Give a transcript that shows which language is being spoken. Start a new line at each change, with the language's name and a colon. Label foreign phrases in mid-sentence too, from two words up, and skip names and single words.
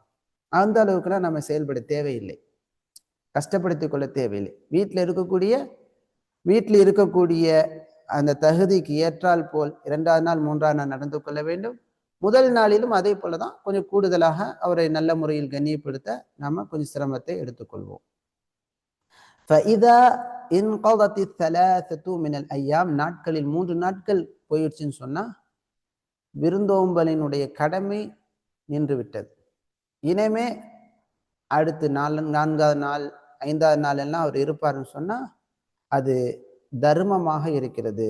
Tamil: அந்த அளவுக்குலாம் நம்ம செயல்பட தேவையில்லை, கஷ்டப்படுத்தி கொள்ள தேவையில்லை. வீட்டில் இருக்கக்கூடிய அந்த தகுதிக்கு ஏற்றால் போல் 2வது நாள் 3வது நாள் நடந்து கொள்ள வேண்டும். முதல் நாளிலும் அதே போலதான் கொஞ்சம் கூடுதலாக அவரை நல்ல முறையில் கண்ணியப்படுத்த நாம கொஞ்சம் சிரமத்தை எடுத்துக்கொள்வோம்.
Arabic: فإذا انقضت الثلاثة من الأيام
Tamil: நாட்களில் 3 நாட்கள் போயிடுச்சுன்னு சொன்னா விருந்தோம்பலினுடைய கடமை நின்று விட்டது. இனிமே அடுத்து 4வது நாள் 5வது நாள் எல்லாம் அவர் இருப்பாருன்னு சொன்னா அது தர்மமாக இருக்கிறது.